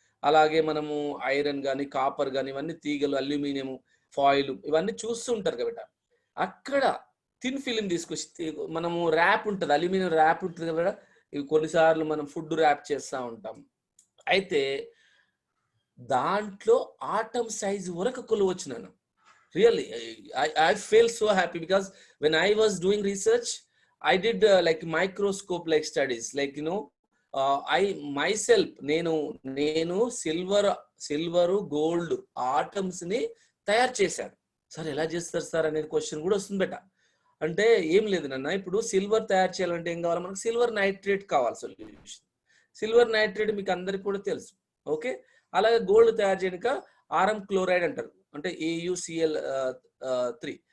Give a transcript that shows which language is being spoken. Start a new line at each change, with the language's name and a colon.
Telugu: అలాగే మనము ఐరన్ కానీ, కాపర్ కానీ, ఇవన్నీ తీగలు, అల్యూమినియం ఫాయిల్ ఇవన్నీ చూస్తూ ఉంటారు కాబట్టి అక్కడ థిన్ ఫిలిం తీసుకొచ్చి మనము ర్యాప్ ఉంటుంది, అల్యూమినియం ర్యాప్ ఉంటుంది కదా. ఇవి కొన్నిసార్లు మనం ఫుడ్ ర్యాప్ చేస్తూ ఉంటాం. అయితే దాంట్లో ఆటమ్ సైజ్ వరకు కొలవచ్చు నాన్న.
English: Really, I feel so happy because when I was doing research, I did like microscope like studies, like I myself
Telugu: నేను సిల్వర్ గోల్డ్ ఆటమ్స్ ని తయారు చేశాను. సార్ ఎలా చేస్తారు సార్ అనేది క్వశ్చన్ కూడా వస్తుంది బెట. అంటే ఏం లేదు నాన్న, ఇప్పుడు సిల్వర్ తయారు చేయాలంటే ఏం కావాలి మనకు? సిల్వర్ నైట్రేట్ కావాలి సొల్యూషన్. సిల్వర్ నైట్రేట్ మీకు అందరికి కూడా తెలుసు, ఓకే. అలాగే గోల్డ్ తయారు చేయడానికి ఆరం క్లోరైడ్ అంటారు, అంటే AuCl3.